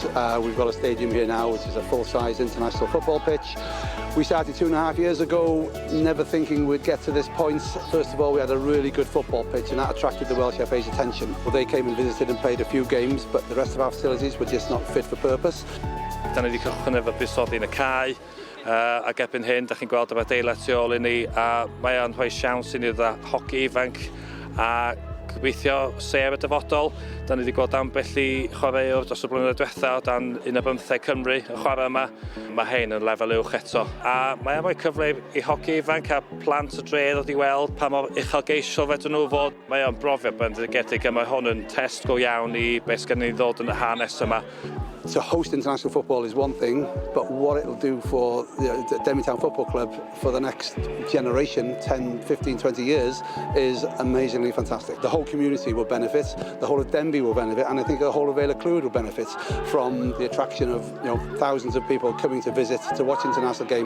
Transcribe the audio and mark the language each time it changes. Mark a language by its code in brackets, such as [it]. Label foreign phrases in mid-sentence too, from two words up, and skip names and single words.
[en] We've got a stadium here now which is a full-size international football pitch. We started 2.5 years ago, never thinking we'd get to this point. First of all, we had a really good football pitch and that attracted the Welsh FA's attention. Well, they came and visited and played a few games, but the rest of our facilities were just not fit for purpose. [cy] Da ni wedi cychwyn efo buddsoddi yn y cae, ac erbyn hyn, da chi'n gweld efo adeilad tu ôl i ni, a mae o'n rhoi siawns i ni dda hoci ifanc a gobeithio sef y dyfodol. Da ni wedi gweld ambell i chwaraewr dros y blynyddoedd diwetha o dan 15 Cymru, y chwarae yma. Mae hein yn lefel uwch eto. A mae o'n rhoi cyfle i hoci ifanc a plant y dre ddod i weld pa mor uchelgeisiol fedrwn nhw fod. Mae o'n brofiad bendigedig a mae hwn yn test go iawn i beth sy'n ei ddod yn y hanes yma. [en] To host international football is one thing, but what it'll do for the Denbigh Town Football Club for the next generation, 10, 15, 20 years, is amazingly fantastic. The whole community will benefit, the whole of Denbigh will benefit, and I think the whole of Vale Clwyd will benefit from the attraction of thousands of people coming to visit, to watch international games.